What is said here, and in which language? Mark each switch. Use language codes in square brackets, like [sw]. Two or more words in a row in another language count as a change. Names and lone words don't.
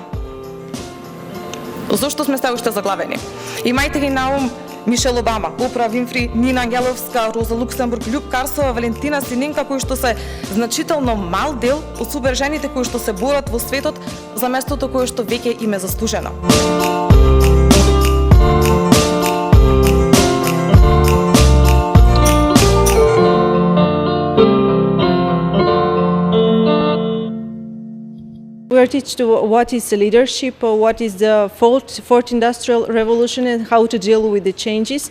[mk] Зошто сме се уште заглавени? Имајте ги на ум Мишел Обама, Опра Винфри, Нина Ангеловска, Роза Луксембург, Љуб Карсова, Валентина Сининка, кои што се значително мал дел од супер жените кои што се борат во светот за местото кое што веќе им е заслужено. [en] We are teaching what is leadership, or what is the fourth industrial revolution, and how to deal with the changes.